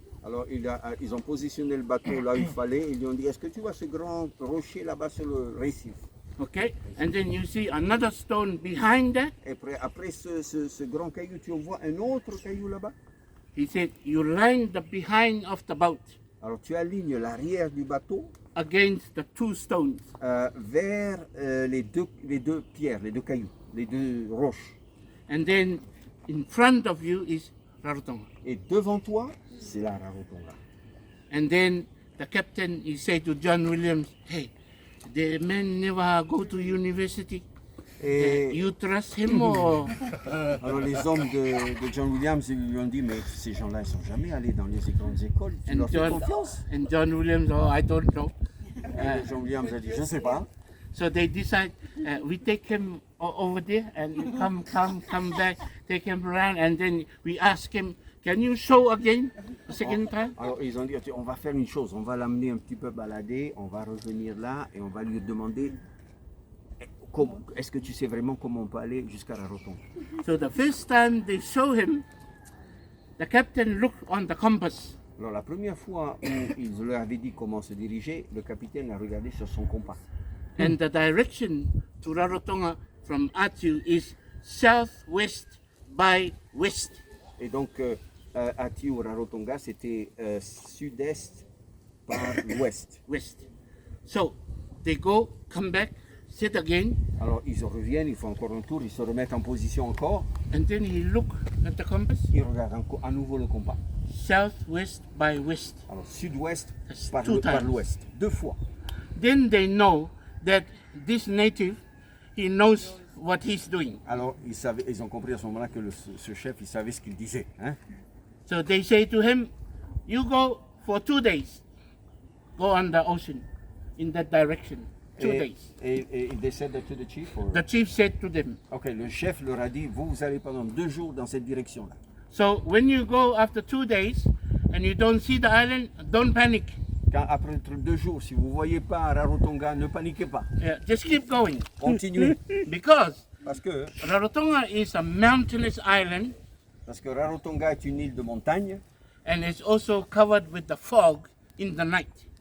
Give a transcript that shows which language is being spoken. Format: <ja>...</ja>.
<fr>Alors ils ont positionné le bateau là où il fallait. Ils lui ont dit, est-ce que tu vois ce grand rocher là-bas sur le récif?</fr> <en>Okay, and then you see another stone behind that.</en> <fr>Et après ce grand caillou, tu vois un autre caillou là-bas?</fr> <en>He said, you line the behind of the boat</en> <fr>Alors tu alignes l'arrière du bateau</fr> <en>against the two stones.</en> <fr>vers les deux pierres, les deux cailloux, les deux roches.</fr> <en>And then in front of you is Rarotonga.</en> <fr>Et devant toi, c'est la Rarotonga.</fr> <en>And then the captain, he said to John Williams, hey, the man never go to university.</en> <fr>Et</fr> <en>You trust him or?</en> <fr>alors les hommes de John Williams ils lui ont dit, mais ces gens-là, ils sont jamais allés dans les grandes écoles. Tu leur fais confiance?</fr> <en>And John Williams, oh, I don't know.</en> <fr>Et John Williams a dit, je ne sais pas.</fr> <en>So they decide we take him over there and come back, take him around, and then we ask him, can you show again the second time?</en> <fr>Alors ils ont dit, on va faire une chose, on va l'amener un petit peu balader, on va revenir là et on va lui demander, est-ce que tu sais vraiment comment on peut aller jusqu'à la Rarotonga?</fr> <en>So the first time they show him, the captain looked on the compass.</en> <fr>Alors la première fois où ils leur avaient dit comment se diriger, le capitaine a regardé sur son compas.</fr> <en>And the direction to Rarotonga from Atu is southwest by west.</en> <fr>Et donc, Ati ou Rarotonga, c'était sud-est par l'ouest.</fr> <en>West. So they go, come back, sit again,</en> <fr>Alors, ils reviennent, ils font encore un tour, ils se remettent en position encore,</fr> <en>and then he look at the compass.</en> <fr>ils regardent à nouveau le compas.</fr> <en>Southwest by west.</en> <fr>Alors, sud-ouest</fr> <en>That's</en> <fr>par</fr> <en>two times.</en> <fr>l'ouest, 2 fois.</fr> <en>Then they know that this native, he knows what he's doing.</en> <fr>Alors, ils ont compris à ce moment-là que ce chef, il savait ce qu'il disait. Hein?</fr> <en>So they say to him, you go for 2 days. Go on the ocean in that direction. 2 days. Et they said that to the chief? Or? The chief said to them,</en> <fr>Ok, le chef leur a dit, vous allez pendant 2 jours dans cette direction-là.</fr> <en>so when you go after 2 days and you don't see the island, don't panic.</en> <fr>Quand après 2 jours, si vous ne voyez pas Rarotonga, ne paniquez pas.</fr> <en>Yeah, just keep going.</en> <fr>Continuez.</fr> <en>Because</en> <fr>Parce que</fr> <en>Rarotonga is a mountainous island</en> <fr>Rarotonga est une île de montagne,</fr> <en>and it's also covered with the fog in the night.</en>